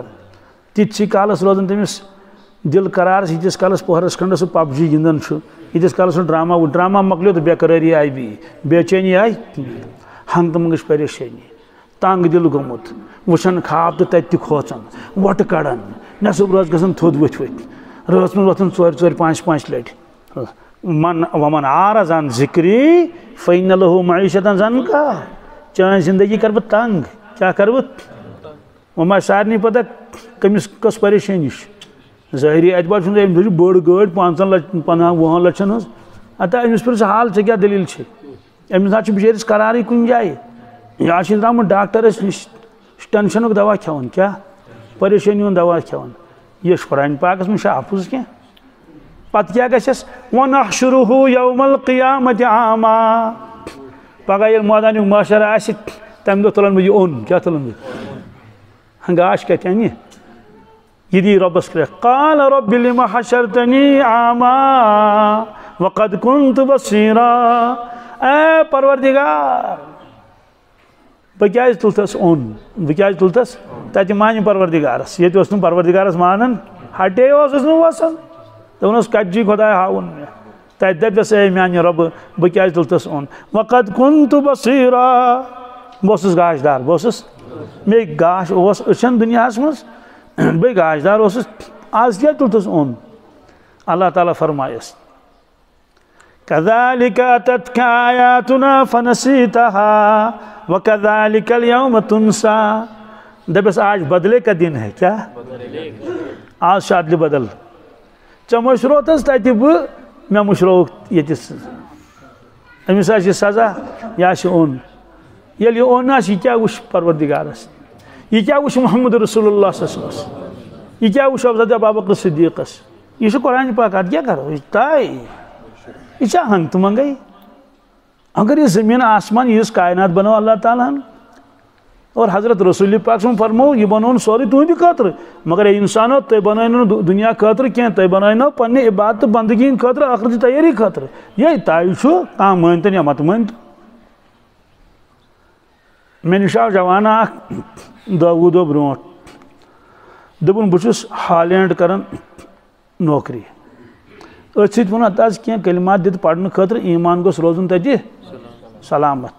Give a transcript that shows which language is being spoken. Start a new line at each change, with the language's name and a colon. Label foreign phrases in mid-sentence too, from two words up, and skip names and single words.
Kashmiri: تِتسٕے کالس روزان تٔمِس دل قرارس یٖتِس کالس پوہرس کھنڈس سُہ پب جی گِنٛدان چھُ یٖتِس کالس سُہ ڈرامہ مۄکلیو تہٕ بے قرٲری آیہِ بیٚیہِ بے چینی آیہِ ہنگ تہٕ منگٕچ پریشٲنی تنگ دل گوٚمُت وٕچھان خواب تہٕ تتہِ تہِ کھوژان وۄٹہٕ کڑان نٮ۪صٕب رٲژ گژھان تھوٚد ؤتھۍ ؤتھۍ رٲژ منٛز وۄتھان ژورِ ژورِ پانٛژِ لٹہِ.
Arabic: ومن اعرض عن ذکری فإن له معیشة ضنکا
Kashmiri: چٲنۍ زندگی کر بہٕ تنگ کیٛاہ کر بہٕ وۄنۍ سارنٕے پتہ کٔمِس کۄس پریشٲنی چھِ. ظٲہری اعتبار چھُنہٕ أمۍ چھِ بٔڑ گٲڑۍ 15 لچھ 50 لچھن ہٕنٛز اتا أمِس پرٛژھ حال ژےٚ کیٛاہ دٔلیٖل چھِ. أمِس نہ چھُ بِچٲرِس قرارٕے کُنہِ جایہِ یا چھِ درٛامُت ڈاکٹرس نِش ٹینشنُک دوا کھٮ۪وان کیٛاہ پریشٲنی ہُنٛد دوا کھٮ۪وان. یہِ چھُ قرآن پاکس منٛز چھا اَپُز کینٛہہ. پتہٕ کیٛاہ گژھٮ۪س
Arabic: وَنَحْشُرُهُ یَوْمَ الْقِیامَةِ أعمى
Kashmiri: پگاہ ییٚلہِ مٲدانیُک محشر آسہِ تمہِ دۄہ تُلن بہٕ یہِ اوٚن کیٛاہ تُلن بہٕ گاش کتہِ اَنہِ یہ دی رۄبس کرٛٮ۪کھ.
Arabic: قال رب لم حشرتنی أعمى وقد كنت بصيرا
Kashmiri: اے پروردگار بہٕ کیٛازِ تُلتس اوٚن بہٕ کیٛازِ تُلتس تتہِ مانہِ پروردگارس ییٚتہِ اوس نہٕ پروردگارس مانان ہٹے اوسُس نہٕ وسان دپان کتجی خدایا ہاوُن مےٚ تتہِ دپٮ۪س اے میانہِ رۄبہٕ بہٕ کیٛازِ تُلتس اوٚن.
Arabic: وقد كنت بصيرا
Kashmiri: بہٕ اوسُس گاش دار بہٕ اوسُس مےٚ گاش اوس أچھن دُنیاہس منٛز بہٕ گاش دار اوسُس آز کیٛازِ تُلتس اوٚن. اللہ تعالیٰ فرمایس
Arabic: كذلك أتتك آياتنا فنسيتها وكذلك اليوم تنسى
Kashmiri: دپٮ۪س
Urdu: آج بدلے کا دن ہے
Kashmiri: کیا آز چھُ ادلہِ بدل ژےٚ مٔشروتس تتہِ بہٕ مےٚ مٔشرووُکھ ییٚتِس أمِس آسہِ یہِ سزا یہِ آسہِ اوٚن. ییٚلہِ یہِ اوٚن آسہِ یہِ کیٛاہ وٕچھ پروردگارس یہِ کیٛاہ وٕچھ محمد رسول اللہ
Arabic: صلی اللہ علیہ وسلم
Kashmiri: یہِ کیٛاہ وٕچھ حضرت ابوبکر صدیقس یہِ چھُ قرآن پاک اتھ کیٛاہ کرو یہِ طے یہ چھا ہنگ تو منگئی. اگر یہ زمین آسمان یہ کائنات بنو اللہ تعالیٰ اور حضرت رسول پاک صلی فرمو یہ بنون سوری تہندِ خاطر مگر اے انسانو تُہۍ بنٲیِو دنیا خاطر کینٛہہ تُہۍ بنٲیِو پننہِ عبادت تہٕ بندگی ہِنٛدِ خٲطرٕ ٲخرتٕچ تیٲری خٲطرٕ یہِ طے چھُ کانٛہہ مٲنۍتن یا مت مٲنۍتن. مےٚ نِش آو جوانا اکھ دہ وُہ دۄہ برونٛٹھ دوٚپُن بہٕ چھُس ہالینڈ کران نوکری أتھۍ سۭتۍ ووٚن اَتھ حظ کینٛہہ کلمات دِتھ پرنہٕ خٲطرٕ ایٖمان گوٚژھ روزُن تتہِ سلامت.